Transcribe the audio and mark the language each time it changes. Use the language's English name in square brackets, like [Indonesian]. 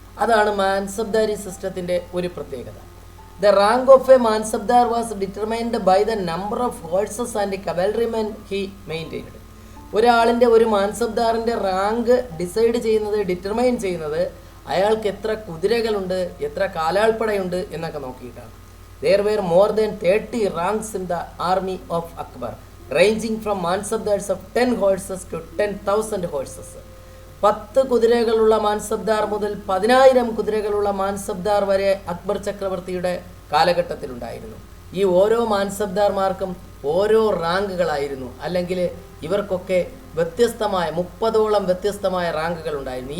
[Malayalam] അതാണ് മാൻസബ്ദാരി സിസ്റ്റത്തിൻ്റെ ഒരു പ്രത്യേകത. [English] The rank of a Mansabdar was determined by the number of horses and cavalrymen he maintained. [Malayalam] ഒരാളിൻ്റെ, ഒരു മാൻസബ്ദാറിൻ്റെ rank determine ചെയ്യുന്നത് അയാൾക്ക് എത്ര കുതിരകളുണ്ട്, എത്ര കാലാൾപ്പടയുണ്ട് എന്നൊക്കെ നോക്കിയിട്ടാണ്. [English] There were more than 30 ranks in the army of Akbar, ranging from Mansabdars of 10 horses to 10,000 horses. [Malayalam] 10 കുതിരകളുള്ള mansabdar മുതൽ 10,000 കുതിരകളുള്ള മാൻസബ്ദാർ വരെ അക്ബർ ചക്രവർത്തിയുടെ കാലഘട്ടത്തിലുണ്ടായിരുന്നു. ഈ ഓരോ മാൻസബ്ദാർമാർക്കും ഓരോ റാങ്കുകളായിരുന്നു, അല്ലെങ്കിൽ ഇവർക്കൊക്കെ വ്യത്യസ്തമായ 30ഓളം വ്യത്യസ്തമായ റാങ്കുകൾ ഉണ്ടായിരുന്നു.